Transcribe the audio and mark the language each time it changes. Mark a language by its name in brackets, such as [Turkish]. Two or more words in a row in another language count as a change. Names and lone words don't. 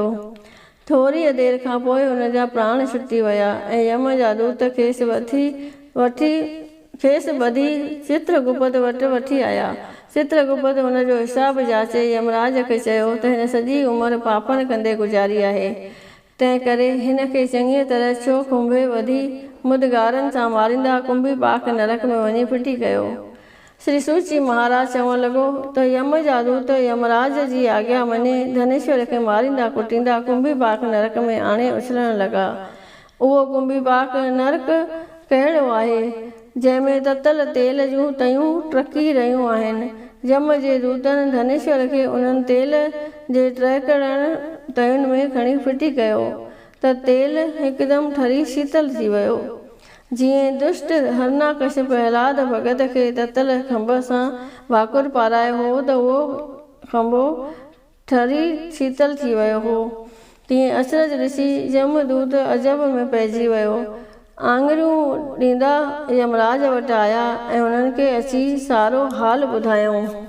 [Sindhi] थोरी देरि खां पोइ उनजा प्राण छुटी विया ऐं यम जा दूत खेसि ॿधी चित्रगुप्त वटि वठी आया। चित्रगुप्त हुनजो हिसाबु जाचे यमराज खे चयो त हिन सॼी उमिरि पापनि कंदे गुज़ारी आहे, तंहिं करे हिन खे चङीअ तरह छो खुंभे ॿधी मुदगारनि सां मारींदा कुंभी पाक नरक में वञी फिटी कयो। श्री सूची महाराज चवणु लॻो त यम जा दूत यमराज जी आज्ञा मञे धनेश्वर खे मारींदा कुटींदा कुंभी पाक नरक में आणे उछलण लॻा। उहो कुंभी पाक नरक कहिड़ो आहे जंहिंमें ततल तेल जूं तयूं टहिकी रहियूं आहिनि। यम जे दूतनि धनेश्वर खे उन्हनि तेल जे टहिकण तयुनि में खणी फिटी कयो त तेल हिकदमि ठरी शीतल थी वियो। जीअं दुष्ट हरनाकश्यप प्रहलाद भगत खे ततल खंभ सां भाकुर पारायो हो त उहो खंभो ठरी शीतल थी वियो हो, तीअं अचरज ॾिसी यमदूत अजब में पइजी वियो। आङरियूं ॾींदा यमराज वटि आया ऐं उन्हनि खे अची सारो हाल ॿुधायऊं।